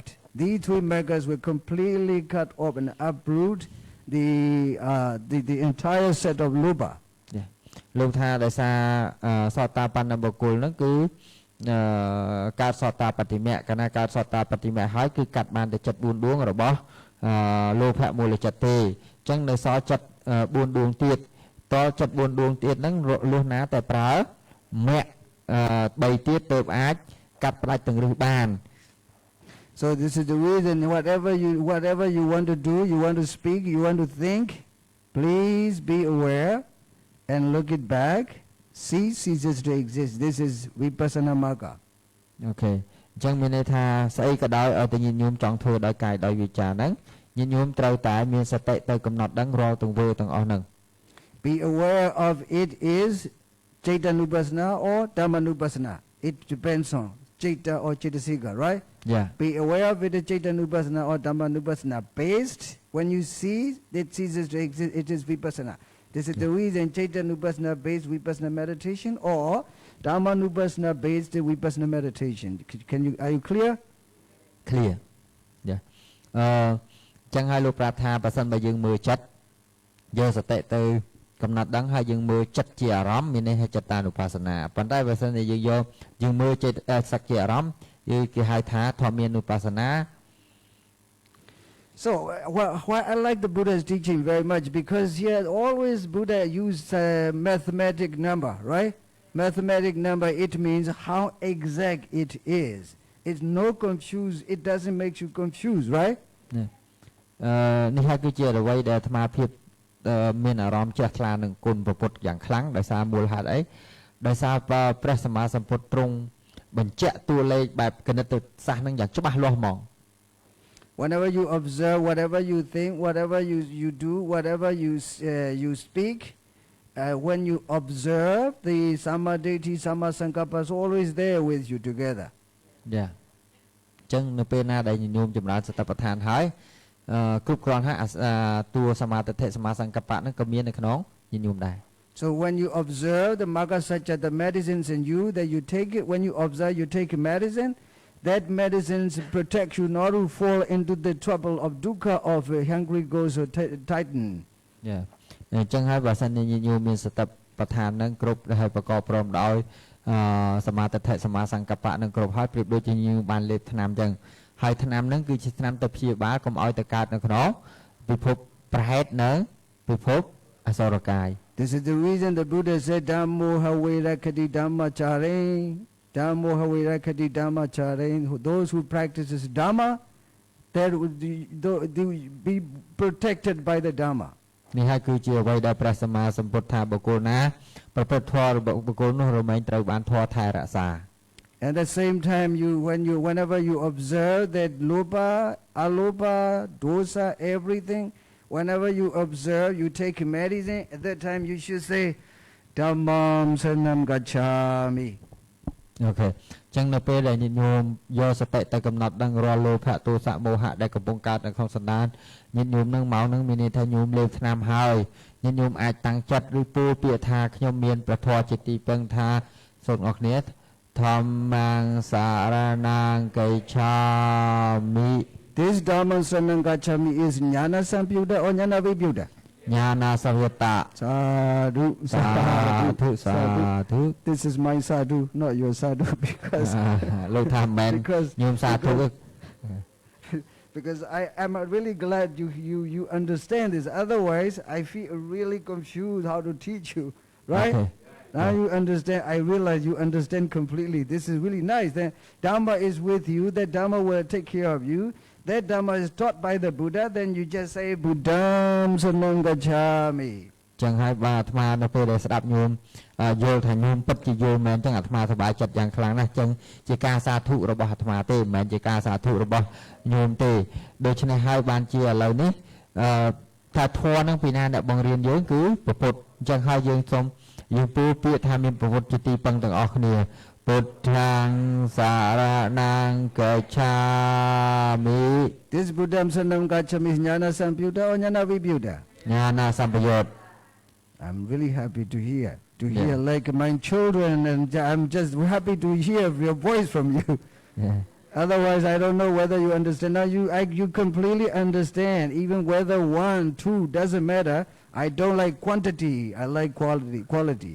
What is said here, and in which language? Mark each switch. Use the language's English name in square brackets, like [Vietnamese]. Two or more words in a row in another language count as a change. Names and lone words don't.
[English] These 3 maggas will completely cut off and uproot the entire set of lobha. [Khmer] លោកថាដោយសារសតាបណ្ណបុគ្គលហ្នឹងគឺកើតសតាបតិមៈកាលណាកើតសតាបតិមៈហើយគឺកាត់បានតែចិត្ត4ដួងរបស់លោភៈមូលចិត្តទេអញ្ចឹងនៅសល់ចិត្ត4ដួងទៀតតចិត្ត4ដួងទៀតហ្នឹងលុះណាតែប្រើមគ្គ3ទៀតទើបអាចកាត់ផ្ដាច់ទាំងរឹសបាន [English] So this is the reason whatever you want to do, you want to speak, you want to think, please be aware and look it back. Ceases to exist. This is [Pali] vipassana magga. [English] Okay. [Khmer] អញ្ចឹងមានន័យថាស្អីក៏ដោយឲ្យតែញាតិញោមចង់ធ្វើដោយកាយដោយវាចាហ្នឹងញាតិញោមត្រូវតែមានសតិទៅកំណត់ដឹងរាល់ទង្វើទាំងអស់ហ្នឹង [English] Be aware of it is Chaitanupassana or Dhammanupassana. It depends on Chaita or Chaitasika, right? Yeah. Be aware of it is Chaitanupassana or Dhammanupassana. Based, when you see it ceases to exist, it is vipassana. This is the reason Chaitanupassana based vipassana meditation or Dhammanupassana based vipassana meditation. Are you clear? Clear. Yeah. [Khmer] ចឹងហើយលោកប្រាប់ថាបើសិនបើយើងមើលចិត្តយកសតិទៅកំណត់ដឹងហើយយើងមើលចិត្តជាអារម្មណ៍មានន័យថាចិត្តតានុបស្សនាប៉ុន្តែបើសិនជាយើងមើលចិត្តសក្តិអារម្មណ៍គេហៅថាធម្មានុបស្សនា [English] So why I like the Buddha's teaching very much, because here always Buddha used mathematic number, right? Mathematic number, it means how exact it is. It's no confuse. It doesn't make you confused, right? [Khmer] នេះហើយគឺជាអ្វីដែលអាត្មាភាពមានអារម្មណ៍ជ្រះថ្លានឹងគុណព្រះពុទ្ធយ៉ាងខ្លាំងដោយសារមូលហេតុអីដោយសារព្រះសម្មាសម្ពុទ្ធទ្រង់បញ្ជាក់តួលេខបែបគណិតសាស្ត្រនឹងយ៉ាងច្បាស់លាស់ហ្មង [English] Whenever you observe, whatever you think, whatever you do, whatever you speak, when you observe, the samadhi, [Pali] samma sankappa [English] is always there with you together. Yeah. [Khmer] ចឹងនៅពេលណាដែលញោមចម្រើនសតិប្បដ្ឋានហើយគ្រប់គ្រាន់ហើយតួសមាទិដ្ឋិសមាសង្កបៈហ្នឹងក៏មាននៅក្នុងញាតិញោមដែរ [English] So when you observe the [Pali] magga sacha, [English] the medicines in you, that you take it, when you observe, you take medicine, that medicines protect you not to fall into the trouble of dukkha of a hungry ghost or titan. [Khmer] អញ្ចឹងហើយបើសិនជាញាតិញោមមានសតិប្បដ្ឋានហ្នឹងគ្រប់ហើយប្រកបព្រមដោយសមាទិដ្ឋិសមាសង្កបៈហ្នឹងគ្រប់ហើយប្រៀបដូចជាញាតិញោមបានលេបថ្នាំអញ្ចឹងហើយថ្នាំហ្នឹងគឺជាថ្នាំទៅព្យាបាលកុំឲ្យទៅកើតនៅក្នុងពិភពប្រហែតនៅពិភពអសុរកាយ [English] This is the reason the Buddha said [Pali] Dhammo haverakati dhammachare Dhammo haverakati dhammachare. [English] Those who practices Dhamma, they will be protected by the Dhamma. [Khmer] នេះហើយគឺជាអ្វីដែលព្រះសម្មាសម្ពុទ្ធថាបុគ្គលណាប្រព្រឹត្តធម៌របស់បុគ្គលនោះរមែងត្រូវបានធម៌ថែរក្សា [English] At the same time, whenever you observe that lopa, alopa, dosa, everything, whenever you observe, you take medicine. At that time, you should say, [Pali] Dhammam saranam gacchami. [Khmer] អូខេអញ្ចឹងនៅពេលដែលញាតិញោមយកសតិទៅកំណត់ដឹងរាល់លោភៈទោសៈមោហៈដែលកំពុងកើតនៅក្នុងសន្តានញាតិញោមនឹងមកនឹងមានន័យថាញោមលេបថ្នាំហើយញាតិញោមអាចតាំងចិត្តឬពោលពាក្យថាខ្ញុំមានព្រះធម៌ជាទីពឹងថាសូមអរគ្នា [Pali] ធម្មងសារណាងកេឆាមិ [English] This [Pali] Dhammam saranam gacchami [English] is [Pali] jnana samyutta [English] or [Pali] jnana vibhuta? ញាណាសវតៈ [English] Sadhu, [Khmer] សាធុសាធុ [English] This is my sadhu, not your sadhu, because [Khmer] លោកថាមិនមែនញោមសាធុ [English] because I am really glad you understand this. Otherwise, I feel really confused how to teach you, right? Okay. Now you understand. I realize you understand completely. This is really nice. Then Dhamma is with you. That Dhamma will take care of you. That Dhamma is taught by the Buddha. Then you just say [Pali] Buddham saranam gacchami. [Khmer] ចឹងហើយបាទអាត្មានៅពេលដែលស្ដាប់ញោមយល់ថាញោមពិតជាយល់មែនចឹងអាត្មាសប្បាយចិត្តយ៉ាងខ្លាំងណាស់ចឹងជាការសាធុរបស់អាត្មាទេមិនមែនជាការសាធុរបស់ញោមទេដូច្នេះហើយបានជាឥឡូវនេះថាធម៌នឹងពីណាអ្នកបង្រៀនយើងគឺពុទ្ធអញ្ចឹងហើយយើងសូមយើងពូពាក្យថាមានពុទ្ធជាទីពឹងទាំងអស់គ្នា [Pali] ពុទ្ធាំសារណាងកច្ឆាមិ [English] This [Pali] Buddham saranam gacchami [English] is [Pali] jnana samyutta [English] or [Pali] jnana vibhuta? ញាណាសម្បយុទ្ធ [English] I'm really happy to hear like my children, and I'm just happy to hear your voice from you. Otherwise, I don't know whether you understand. Now you completely understand. Even whether 1, 2 doesn't matter. I don't like quantity. I like quality.